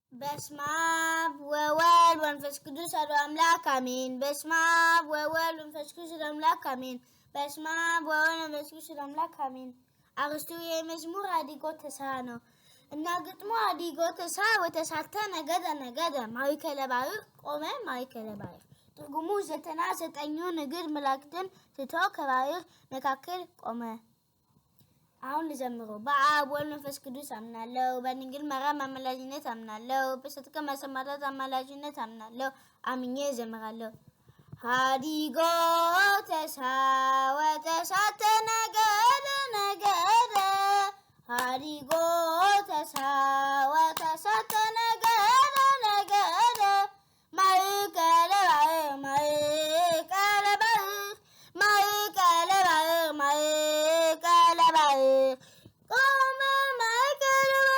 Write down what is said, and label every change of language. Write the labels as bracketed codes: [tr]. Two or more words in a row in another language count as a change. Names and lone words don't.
[gez] በስመ አብ ወወልድ ወመንፈስ ቅዱስ አሐዱ አምላክ አሜን። በስመ አብ ወወልድ ወመንፈስ ቅዱስ አሐዱ አምላክ አሜን። በስመ አብ ወወልድ ወመንፈስ ቅዱስ አሐዱ አምላክ አሜን። [am] አርስቱ የመዝሙር [gez] ሀዲጎ ተስፋ ነው [am] እና ግጥሙ [gez] ሀዲጎ ተስፋ ወተሳተ ነገደ ማእከለ ባሕር ቆመ ማእከለ ባሕር። [am] ትርጉሙ 99 ንግድ መላእክትን ትቶ ከባሕር መካከል ቆመ። አሁን ልዘምሩ። በአብ ወልድ መንፈስ ቅዱስ አምናለሁ። በድንግል ማርያም አማላጅነት አምናለሁ። በሰጥቀ ማሰማራት አማላጅነት አምናለሁ። አምኜ እዘምራለሁ። [gez] ሀዲጎ ተስፋ ወተሳተ ነገደ ሀዲጎ ተስፋ ወተሳተ ነገደ ማእከለ ባሕር ማእከለ ባሕር ማእከለ ባሕር ማእከለ ባሕር ቆመ ማእከለ